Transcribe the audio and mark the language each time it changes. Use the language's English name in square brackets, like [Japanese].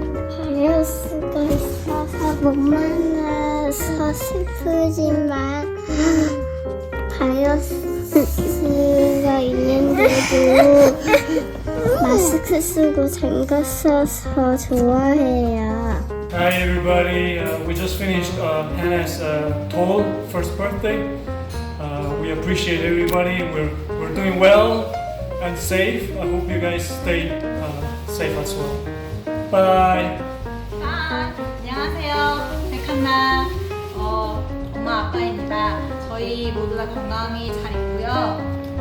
[Korean] 바이러스가 있어서 못 만나서 슬프지만 바이러스가 있는데도 마스크 쓰고 장갑 써서 좋아해요. [English] Hi everybody, we just finished Hannah's toll first birthday. We appreciate everybody. We're doing well and safe. I hope you guys stay safe as well. Bye. [Korean] 안녕하세요. 백한나 엄마 아빠입니다. 저희 모두 다 건강히 잘 있고요.